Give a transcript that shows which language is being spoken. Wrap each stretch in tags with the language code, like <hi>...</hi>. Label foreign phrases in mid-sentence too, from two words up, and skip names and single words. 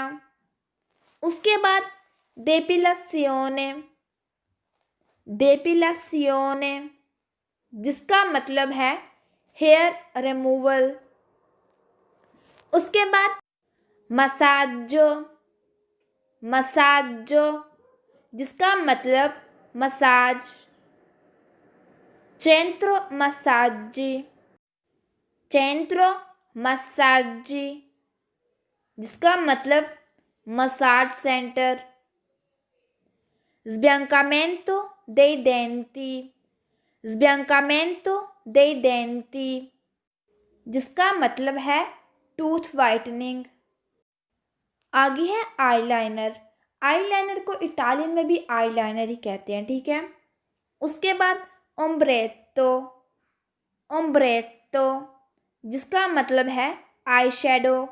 <hi>उसके बाद डेपिलासियोने, डेपिलासियोने जिसका मतलब है</hi> <en>hair removal.</en> <hi>उसके बाद मसाजो, मसाजो जिसका मतलब मसाज।</hi> <it>centro massaggi, centro massaggi</it> <hi>जिसका मतलब</hi> <en>massage center.</en> <it>sbiancamento dei denti, sbiancamento dei denti</it> <hi>जिसका मतलब है</hi> <en>tooth whitening.</en> <hi>आगे है आईलाइनर। आईलाइनर को इटालियन में भी आईलाइनर ही कहते हैं, ठीक है। उसके बाद ओम्ब्रेटो, ओम्ब्रेटो जिसका मतलब है</hi> <en>eye shadow.</en>